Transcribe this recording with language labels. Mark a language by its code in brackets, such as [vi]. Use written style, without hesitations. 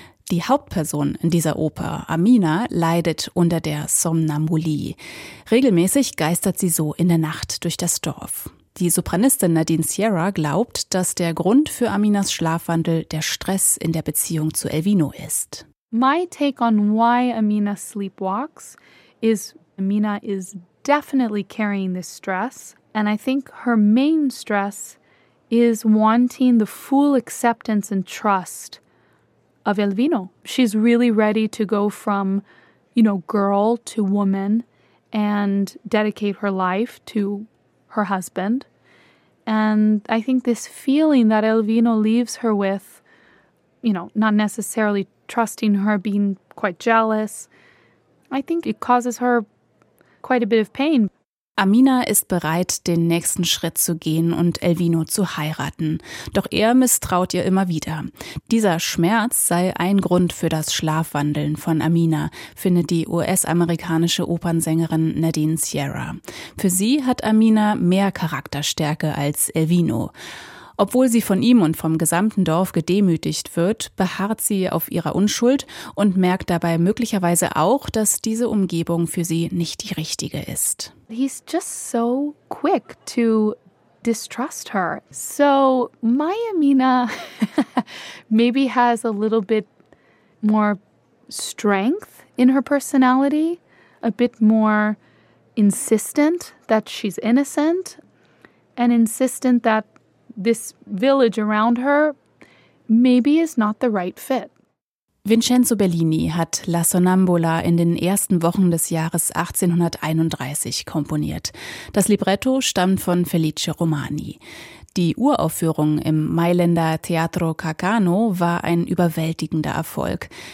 [de] Die Hauptperson in dieser Oper, Amina, leidet unter der Somnambulie. Regelmäßig geistert sie so in der Nacht durch das Dorf. Die Sopranistin Nadine Sierra glaubt, dass der Grund für Aminas Schlafwandel der Stress in der Beziehung zu Elvino ist. [en] My take on why Amina sleepwalks is Amina is definitely carrying this stress, and I think her main stress is wanting the full acceptance and trust of Elvino. She's really ready to go from, you know, girl to woman and dedicate her life to her husband. And I think this feeling that Elvino leaves her with, you know, not necessarily trusting her, being quite jealous, I think it causes her quite a bit of pain. [de] Amina ist bereit, den nächsten Schritt zu gehen und Elvino zu heiraten. Doch er misstraut ihr immer wieder. Dieser Schmerz sei ein Grund für das Schlafwandeln von Amina, findet die US-amerikanische Opernsängerin Nadine Sierra. Für sie hat Amina mehr Charakterstärke als Elvino. Obwohl sie von ihm und vom gesamten Dorf gedemütigt wird, beharrt sie auf ihrer Unschuld und merkt dabei möglicherweise auch, dass diese Umgebung für sie nicht die richtige ist. [en] He's just so quick to distrust her. So my Amina maybe has a little bit more strength in her personality, a bit more insistent that she's innocent and insistent that this village around her maybe is not the right fit. [de] Vincenzo Bellini hat La Sonnambula in den ersten Wochen des Jahres 1831 komponiert. Das Libretto stammt von Felice Romani. Die Uraufführung im Mailänder Teatro Carcano war ein überwältigender Erfolg.